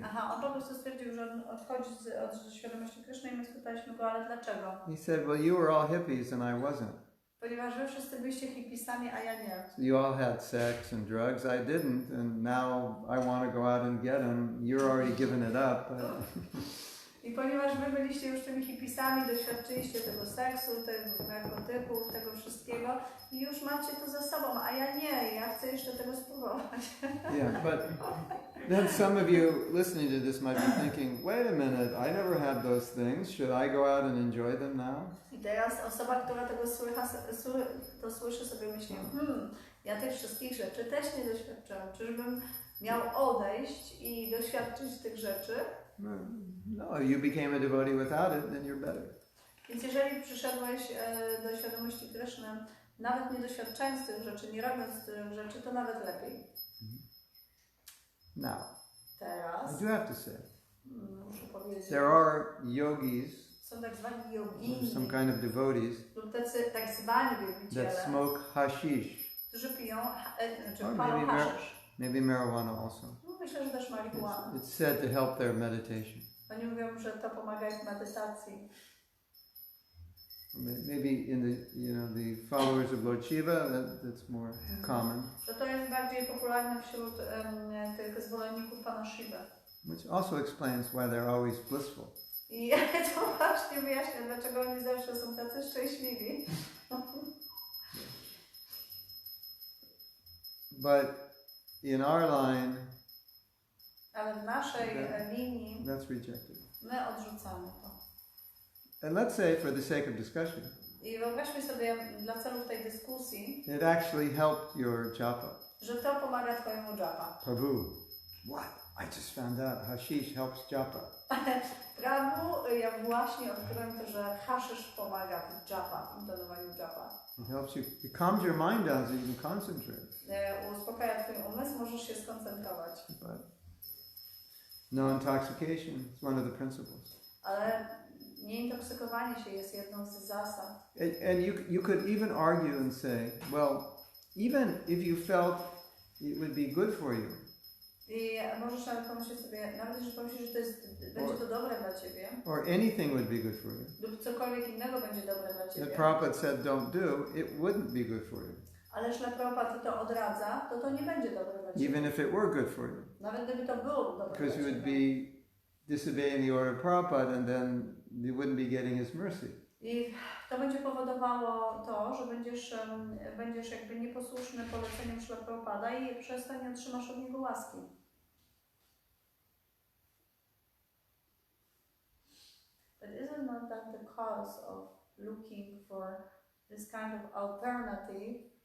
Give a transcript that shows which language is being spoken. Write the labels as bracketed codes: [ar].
[pl] Aha, on po prostu stwierdził, że on odchodzi od świadomości Kryszny i my spytaliśmy go, ale dlaczego? [en] He said, well, you were all hippies and I wasn't. [pl] Ponieważ wy wszyscy byliście hipisami, a ja nie. [en] You all had sex and drugs, I didn't, and now I want to go out and get them. You're already given it up. [pl] I ponieważ wy byliście już tymi hipisami, doświadczyliście tego seksu, tego narkotyków, tego wszystkiego i już macie to za sobą, a ja nie, ja chcę jeszcze tego spróbować. [en] Yeah, but then some of you listening to this might be thinking, wait a minute, I never had those things. Should I go out and enjoy them now? [pl] I teraz osoba, która tego słyszy sobie myśli, ja tych wszystkich rzeczy też nie doświadczyłam. Czyżbym miał odejść i doświadczyć tych rzeczy? [en] No, you became a devotee without it, then you're better. [pl] Więc jeżeli przyszedłeś do świadomości Kryszny, nawet nie doświadczając tych rzeczy, nie robiąc tych rzeczy, to nawet lepiej. [en] Now, [pl] Teraz [en] I do have to say, [pl] muszę powiedzieć, [en] there are yogis, [pl] są tak zwani yogini, [en] some kind of devotees, [pl] lub tacy tak zwani [en] that [pl] wielbiciele, [en] smoke hashish, [pl] którzy piją, czy [en] Or [pl] palą [en] maybe [pl] haszysz. [en] maybe marijuana also. [pl] No, myślę, że też marihuana. [en] It's said to help their meditation. [pl] Oni mówią, że to pomaga ich w medytacji. [en] Maybe in the followers of Lord Shiva, that's more common. [pl] Że to jest bardziej popularne wśród tych zwolenników Pana Shiva. [en] Which also explains why they're always blissful. [pl] I to właśnie wyjaśnia, dlaczego oni zawsze są tacy szczęśliwi. [en] But in our line, [pl] Ale w naszej linii [en] that's rejected. [pl] my odrzucamy to. [en] And let's say, for the sake of discussion, [pl] I wyobraźmy sobie dla celów tej dyskusji, [en] it actually helped your japa. [pl] że to pomaga Twojemu japa. [en] Prabhu, what? I just found out hashish helps japa. [pl] Prabhu, ja właśnie odkryłem to, że haszysz pomaga w japa, w intonowaniu japa. [en] It helps you, it calms your mind down so you can concentrate. [pl] Uspokaja Twój umysł, możesz się skoncentrować. [en] But no intoxication is one of the principles. [pl] Ale nieintoksykowanie się jest jedną z zasad. [en] And you could even argue and say, well, even if you felt it would be good for you, [pl] I możesz nawet pomyśleć sobie, nawet jeżeli pomyślisz, że to jest, będzie to dobre dla Ciebie, [en] or anything would be good for you, [pl] lub cokolwiek innego będzie dobre dla [en] that [pl] Ciebie, [en] Prabhupada said don't do, it wouldn't be good for you, [pl] ale że Prabhupada to odradza, to nie będzie dobre dla Ciebie. [en] even if it were good for you. [pl] Nawet gdyby to było dobre dla [en] Because you would [pl] Ciebie. [en] be disobeying the order of Prabhupada and then you wouldn't be getting his mercy. [pl] I to będzie powodowało to, że będziesz jakby nieposłuszny poleceniom Śla Prabhupada i przez to nie otrzymasz od niego łaski. [en] But isn't not that the cause of looking for this kind of alternative?